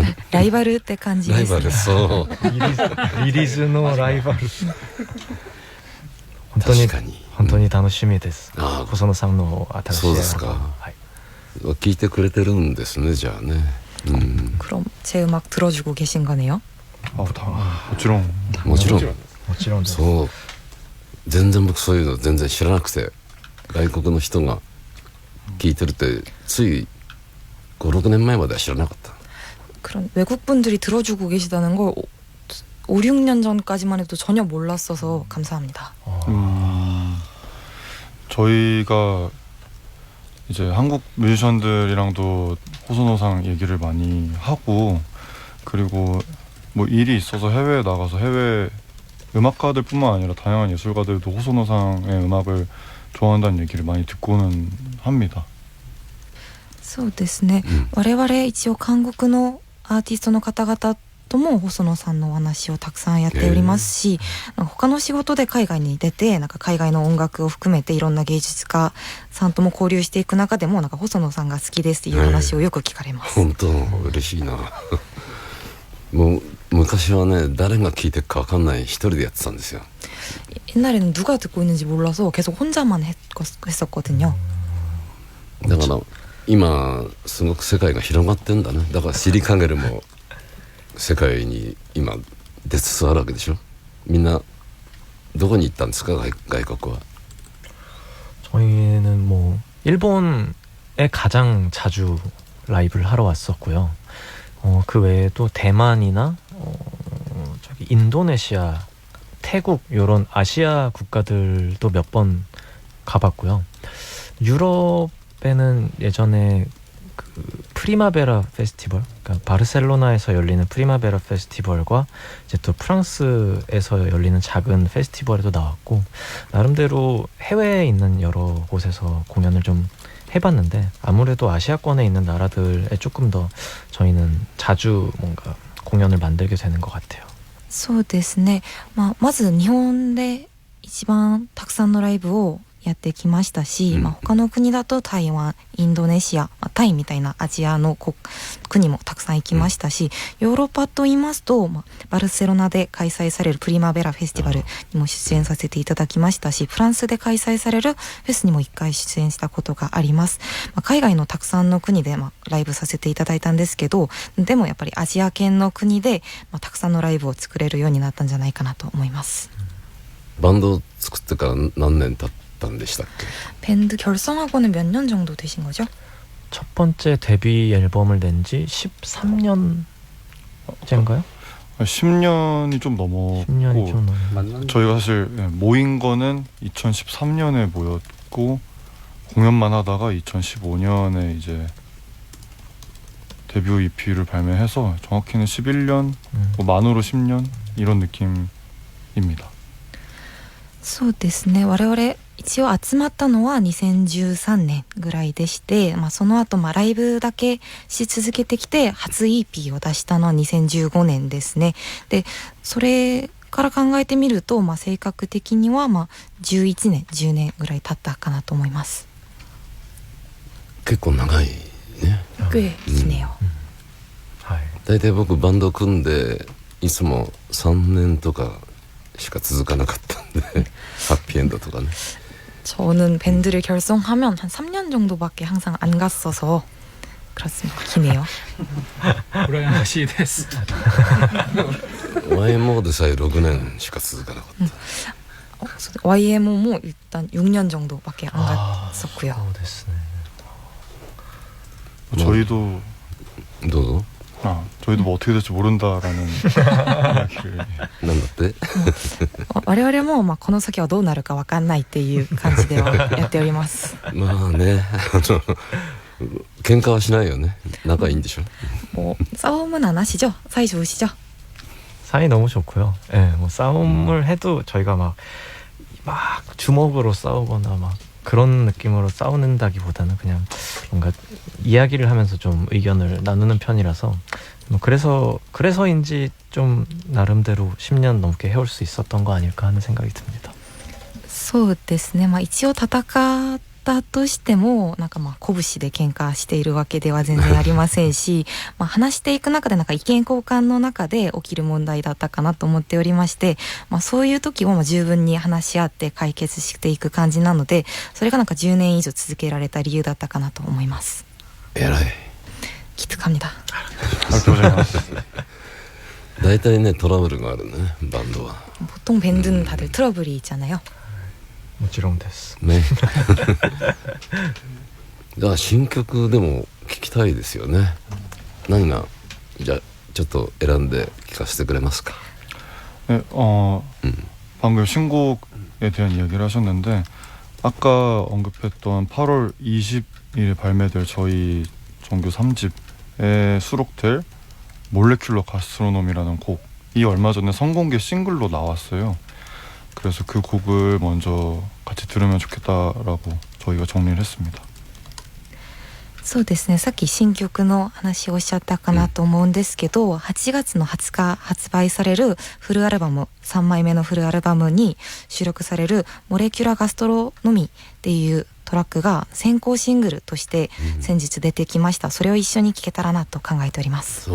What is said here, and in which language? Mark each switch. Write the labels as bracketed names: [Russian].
[Japanese] 라이바ルって感じですね。 라이벌そう。 [Korean] 리리즈노 라이벌. [Japanese] 確かに。本当に楽しみです。ああ、細野さんの新しい。そうですか。聞いてくれてるんですね、じゃあね。 [Korean] 그럼 제 음악 들어주고 계신 거네요? [Japanese] もちろん。もちろんです。そう。全然僕そういうの全然知らなくて、外国の人が聞いてるってつい 5、6年前までは知らなかった。 [Korean] 그런 외국 분들이 들어주고 계시다는 걸 5, 6년 전까지만 해도 전혀 몰랐어서 감사합니다. 저희가 이제 한국 뮤지션들이랑도 호소노상 얘기를 많이 하고, 그리고 뭐 일이 있어서 해외에 나가서 해외 음악가들뿐만 아니라 다양한 예술가들도 호소노상의 음악을 좋아한다는 얘기를 많이 듣고는 합니다. [Japanese] そうですね、我々一応韓国のアーティストの方々とも細野さんのお話をたくさんやっておりますし、他の仕事で海外に出てなんか海外の音楽を含めていろんな芸術家さんとも交流していく中でもなんか細野さんが好きですっていう話をよく聞かれます。本当嬉しいな。もう昔はね誰が聴いてるか分かんない一人でやってたんですよ。 [Korean] 옛날에는 누가 듣고 있는지 몰라서 계속 혼자만 했었거든요. [Japanese] だから今すごく世界が広がってんだね。だからシリカゲルも世界に今出つつあるわけでしょ。みんなどこに行ったんですか、外国は。 [Korean] 저희는 뭐 일본에 가장 자주 라이브를 하러 왔었고요. 그 외에도 대만이나 저기 인도네시아, 태국 이런 아시아 국가들도 몇 번 가봤고요. 유럽에는 예전에 그 프리마베라 페스티벌, 그러니까 바르셀로나에서 열리는 프리마베라 페스티벌과 이제 또 프랑스에서 열리는 작은 페스티벌에도 나왔고, 나름대로 해외에 있는 여러 곳에서 공연을 좀 해봤는데 아무래도 아시아권에 있는 나라들에 조금 더 저희는 자주 뭔가 공연을 만들게 되는 것 같아요. [Japanese] そうですね、まず日本で一番たくさんのライブをやってきましたし、他の国だと台湾、インドネシア、タイみたいなアジアの国もたくさん行きましたし、ヨーロッパと言いますと、バルセロナで開催されるプリマベラフェスティバルにも出演させていただきましたし、フランスで開催されるフェスにも1回出演したことがあります。海外のたくさんの国でライブさせていただいたんですけど、でもやっぱりアジア圏の国でたくさんのライブを作れるようになったんじゃないかなと思います。バンドを作ってから何年経ったんでしたっけ？ [Korean] 밴드 결성하고는 몇 년 정도 되신 거죠? 첫 번째 데뷔 앨범을 낸 지 13년째인가요? 10년이 좀 넘었고, 10년이 좀 넘었고, 저희가 사실 모인 거는 2013년에 모였고 공연만 하다가 2015년에 이제 데뷔 EP를 발매해서 정확히는 11년, 뭐 만으로 10년 이런 느낌입니다. [Japanese] そうですね、我々一応集まったのは2013年ぐらいでして、その後ライブだけし続けてきて初 EP を出したのは2015年ですね。でそれから考えてみると、正確的には11年10年ぐらい経ったかなと思います。結構長いね。 [Korean] 꽤 기네요. [Japanese] 大体僕バンド組んでいつも3年とかしか続かなかったんでハッピーエンドとかね。 [Korean] 저는 밴드를 결성하면 한 3년 정도밖에 항상 안 갔어서 그렇습니다. 기네요. [Japanese] 羨ましいです。 YMO でさえ6年しか続かなかった。 [Korean] YMO も 일단 6년 정도밖에 안 갔었고요. 저희도 [Japanese] どうぞ。 [Korean] 저희도 뭐 어떻게 될지 모른다라는 이야기를. [Japanese] なんだって？我々もこの先はどうなるか分かんないっていう感じではやっております。まあね、喧嘩はしないよね。仲いいんでしょ。 [Korean] 뭐 싸움은 안 하시죠? 사이 좋으시죠? 사이 너무 좋고요. 예, 뭐 싸움을 해도 저희가 막 주먹으로 싸우거나 막 그런 느낌으로 싸우는다기보다는 그냥 뭔가 이야기를 하면서 좀 의견을 나누는 편이라서 뭐 그래서인지 좀 나름대로 10년 넘게 해올 수 있었던 거 아닐까 하는 생각이 듭니다. [Japanese] そうですね、一応戦ったとしてもなんか拳で喧嘩しているわけでは全然ありませんし話していく中でなんか意見交換の中で起きる問題だったかなと思っておりまして、そういう時を十分に話し合って解決していく感じなので、それがなんか10年以上続けられた理由だったかなと思います。偉い。 [Korean] 기특합니다. [Japanese] 大体ねトラブルがあるねバンドは。 [Korean] 보통 밴드는 다들 트러블이 있잖아요. [Japanese] もちろんです。ね。だから新曲でも聞きたいですよね。何がじゃあちょっと選んで聞かせてくれますか。 [Korean] 네, 방금 신곡에 대한 이야기를 하셨는데 아까 언급했던 8월 20일에 발매될 저희 정규 3집에 수록될 몰레큘러 가스트로놈이라는 곡이 얼마 전에 선공개 싱글로 나왔어요. 그래서 그 곡을 먼저 같이 들으면 좋겠다라고 저희가 정리를 했습니다. [Japanese] そうですね、さっき新曲の話をおっしゃったかなと思うんですけど、8月の20日発売されるフルアルバム、3枚目のフルアルバムに収録されるモレキュラガストロノミっていうトラックが先行シングルとして先日出てきました。それを一緒に聴けたらなと考えております。